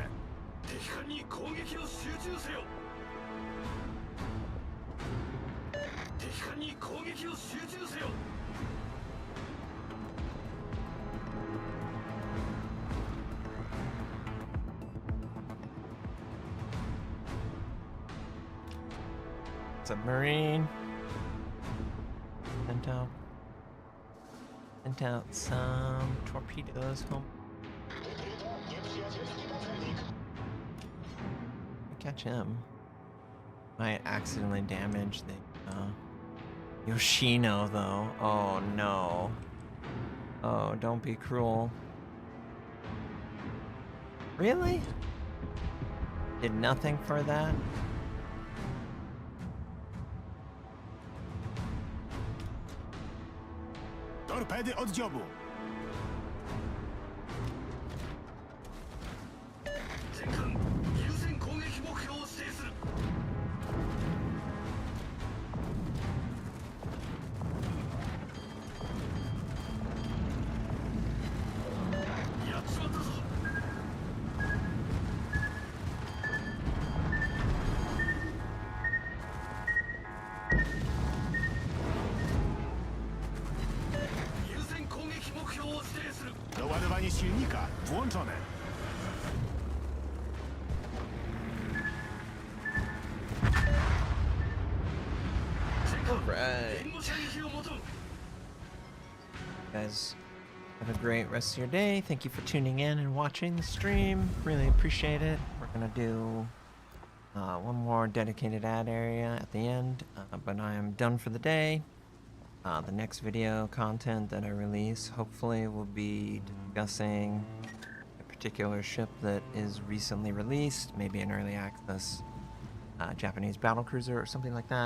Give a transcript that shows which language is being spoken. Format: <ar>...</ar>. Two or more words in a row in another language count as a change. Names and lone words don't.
<ja>敵艦に攻撃を集中せよ敵艦に攻撃を集中せよ</ja> <en>Submarine. Sent out some torpedoes home. Catch him. Might accidentally damage the Yoshino though. Oh no. Oh, don't be cruel. Really? Did nothing for that?</en> <pl>Torpedy od dziobu.</pl> <ja>全艦優先攻撃目標を指定するやっちまったぞ 優先攻撃目標を指定する</ja> <pl>Doładowanie silnika włączone.</pl> <en>Right.</en> <ja>援護射撃を求む</ja> <en>Guys, have a great rest of your day. Thank you for tuning in and watching the stream. Really appreciate it. We're gonna do one more dedicated ad area at the end, but I am done for the day. The next video content that I release hopefully will be discussing a particular ship that is recently released, maybe an early access Japanese battlecruiser or something like that.</en>